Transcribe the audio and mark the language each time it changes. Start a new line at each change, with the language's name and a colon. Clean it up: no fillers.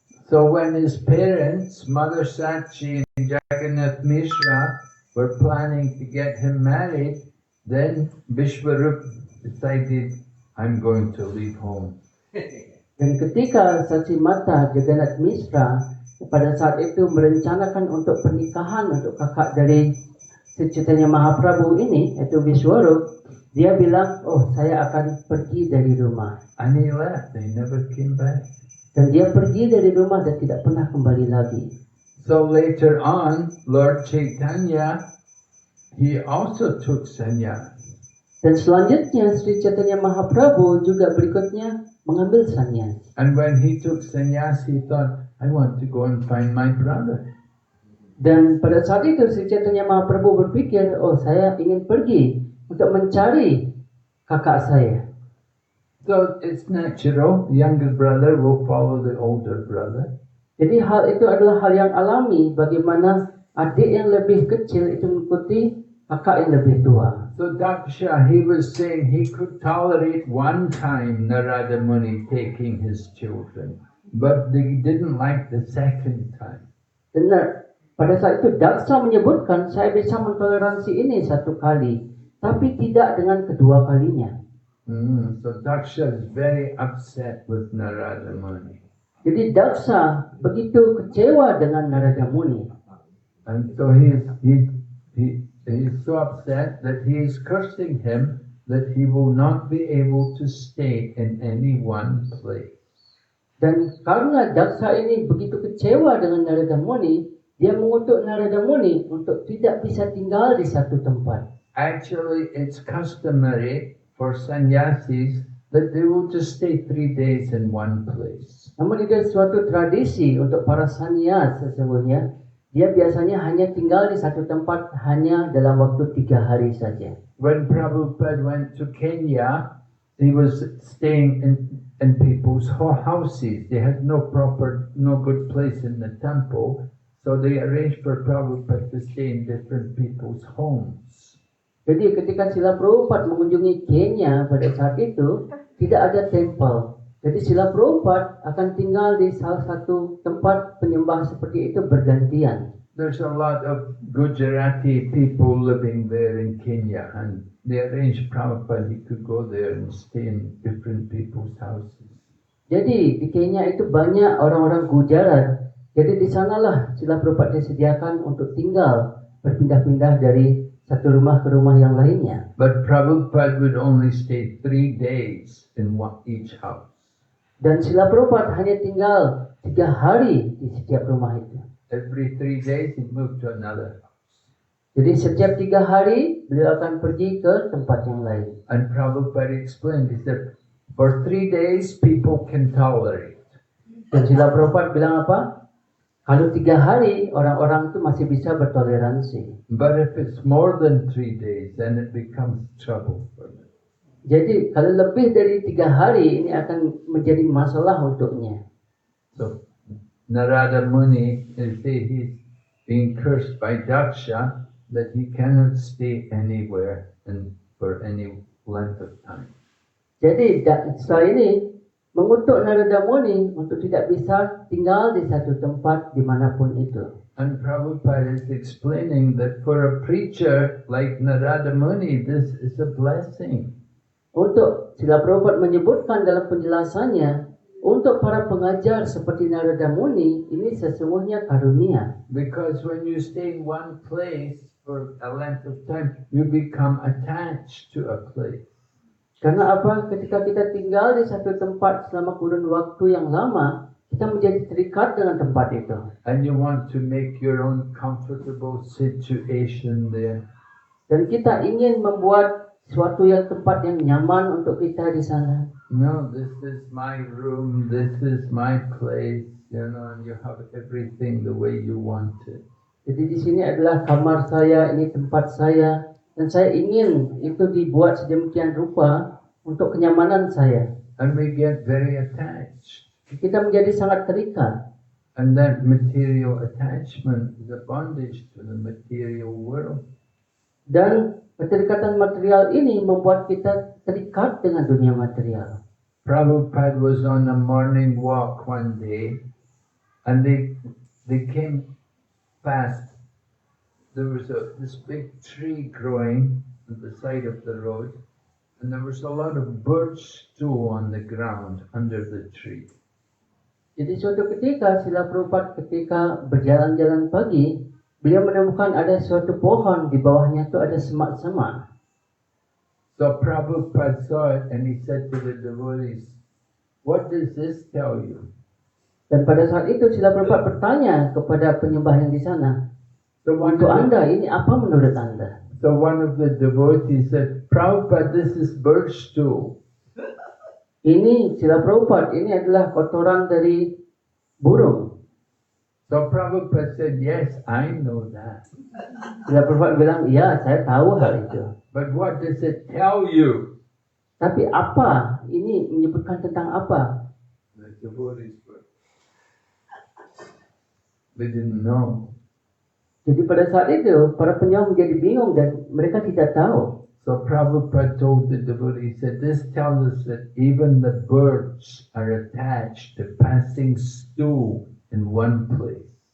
English: So when his parents, Mother Sachi and Jagannath Mishra, were planning to get him married, then Vishwarup decided, I'm going to leave home.
Indonesian: Dan ketika Sachi Mata Jagannath Mishra pada saat itu merencanakan untuk pernikahan untuk kakak dari Sri Chaitanya Mahaprabhu ini, yaitu Vishwarup, dia bilang, oh saya akan pergi dari rumah.
English: And he left, they never came back.
Indonesian: Dan dia pergi dari rumah dan tidak pernah kembali lagi.
English: So later on, Lord Chaitanya, he also took sannyas.
Indonesian: Dan selanjutnya Sri Chaitanya Mahaprabhu juga berikutnya mengambil sannyas.
English: And when he took sannyas, he thought, I want to go and find my brother.
Indonesian: Dan pada saat itu Sri Chaitanya Mahaprabhu berpikir, oh saya ingin pergi untuk mencari kakak saya.
English: So it's natural, the younger brother will follow the older brother.
Indonesian: Jadi hal itu adalah hal yang alami, bagaimana adik yang lebih kecil itu mengikuti kakak yang lebih tua.
English: So Daksha, he was saying he could tolerate one time Narada Muni taking his children, but he didn't like the second time.
Indonesian: Benar. Pada saat itu Daksa menyebutkan, saya bisa mentoleransi ini satu kali, tapi tidak dengan kedua kalinya.
English: So Daksha is very upset with Narada Muni.
Indonesian: Jadi Daksa begitu kecewa dengan Narada Muni.
English: And so he's so upset that he is cursing him that he will not be able to stay in any one place.
Indonesian: Dan karena Daksa ini begitu kecewa dengan Narada Muni, dia mengutuk Narada Muni untuk tidak bisa tinggal di satu tempat.
English: Actually, it's customary for sannyasis that they will just stay 3 days in one place.
Indonesian: Namun itu suatu tradisi untuk para sannyas sesungguhnya. Dia biasanya hanya tinggal di satu tempat hanya dalam waktu 3 hari saja.
English: When Prabhupada went to Kenya, he was staying in people's houses. They had no good place in the temple, so they arranged for Prabhupada to stay in different people's homes.
Indonesian: Jadi ketika Srila Prabhupada mengunjungi Kenya pada saat itu, tidak ada tempel. Jadi Srila Prabhupada akan tinggal di salah satu tempat penyembah seperti itu bergantian.
English: There's a lot of Gujarati people living there in Kenya, and they arranged Prabhupada he could go there and stay in different people's houses.
Indonesian: Jadi di Kenya itu banyak orang-orang Gujarat. Jadi di sanalah Srila Prabhupada disediakan untuk tinggal berpindah-pindah dari satu rumah ke rumah yang lainnya.
English: But Prabhupada would only stay 3 days in each house.
Indonesian: Dan Srila Prabhupada hanya tinggal 3 hari di setiap rumah itu.
English: Every 3 days he moved to another house.
Indonesian: Jadi setiap 3 hari beliau akan pergi ke tempat yang lain.
English: And Prabhupada explained, he said, for 3 days people can tolerate.
Indonesian: Dan Srila Prabhupada bilang apa? Kalau 3 hari orang-orang itu masih bisa bertoleransi.
English: But if it's more than 3 days, then it becomes trouble for them.
Indonesian: Jadi kalau lebih dari 3 hari ini akan menjadi masalah untuknya.
English: So Narada Muni is he's being cursed by Daksha that he cannot stay anywhere and for any length of time.
Indonesian: Jadi Daksa ini mengutuk Narada Muni untuk tidak bisa tinggal di satu tempat dimanapun itu.
English: And Prabhupada is explaining that for a preacher like Narada Muni, this is a blessing.
Indonesian: Untuk Srila Prabhupada menyebutkan dalam penjelasannya, untuk para pengajar seperti Narada Muni, ini sesungguhnya karunia.
English: Because when you stay in one place for a length of time, you become attached to a place.
Indonesian: Karena apa? Ketika kita tinggal di satu tempat selama kurun waktu yang lama, kita menjadi terikat dengan tempat itu.
English: And you want to make your own comfortable situation there.
Indonesian: Dan kita ingin membuat suatu tempat yang nyaman untuk kita di sana.
English: No, this is my room, this is my place, and you have everything the way you want it.
Indonesian: Jadi di sini adalah kamar saya, ini tempat saya, dan saya ingin itu dibuat sedemikian rupa untuk kenyamanan saya.
English: And we get very attached.
Indonesian: Kita menjadi sangat terikat.
English: And that material attachment is a bondage to the material world.
Indonesian: Dan keterikatan material ini membuat kita terikat dengan dunia material.
English: Prabhupada was on a morning walk one day, and they came past. There was this big tree growing at the side of the road, and there was a lot of birch stool on the ground under the tree.
Indonesian: Jadi suatu ketika Srila Prabhupada ketika berjalan-jalan pagi, beliau menemukan ada suatu pohon di bawahnya itu ada semak-semak.
English: So Prabhupada saw it and he said to the devotees, "What does this tell you?"
Indonesian: Dan pada saat itu Srila Prabhupada bertanya kepada penyembah yang di sana, untuk Anda ini apa menurut Anda?
English: So one of the devotees said, "Prabhupada, this is birch stool."
Indonesian: Ini Srila Prabhupada, ini adalah kotoran dari burung.
English: So Prabhupada said, "Yes, I know that."
Indonesian: Srila Prabhupada bilang, iya saya tahu hal itu.
English: But what does it tell you?
Indonesian: Tapi apa? Ini menyebutkan tentang apa?
English: The devotees they didn't know.
Indonesian: Jadi pada saat itu, para penyembah menjadi bingung dan mereka tidak tahu.
English: So Prabhupada told the devotee, he said, "This tells us that even the birds are attached to passing stool in one place."